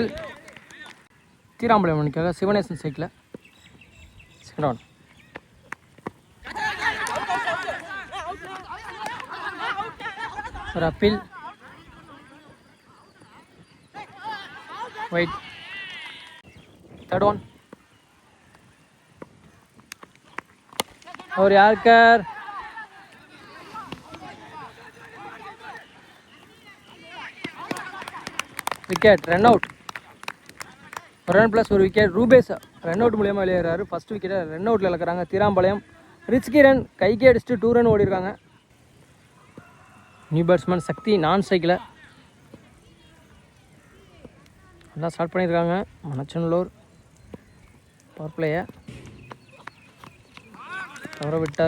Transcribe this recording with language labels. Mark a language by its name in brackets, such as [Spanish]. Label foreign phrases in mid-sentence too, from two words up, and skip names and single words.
[Tamil] தீராம்பாளையம் மணிக்காக சிவனேசன் சைக்கிள். [English] Second one. [Tamil] ஒரு அப்பீல். வைட். [English] Third one. [Hindi] और यार्कर. [English] Wicket. Run out. run plus और Wicket. Rubes run out [Tamil] மூலமா வெளியேறாரு. [English] first wicket run out [Tamil] இழக்கறாங்க தீராம்பாளையம். ரிச்கி ரன் கைக்கு அடிச்சிட்டு 2 ரன் ஓடி இருக்காங்க. [English] new batsman [Tamil] சக்தி நான் ஸ்ட்ரைக்ல நல்லா ஸ்டார்ட் பண்ணியிருக்காங்க. மணச்சநல்லூர் பவர் பிளேயை தவற விட்டார்.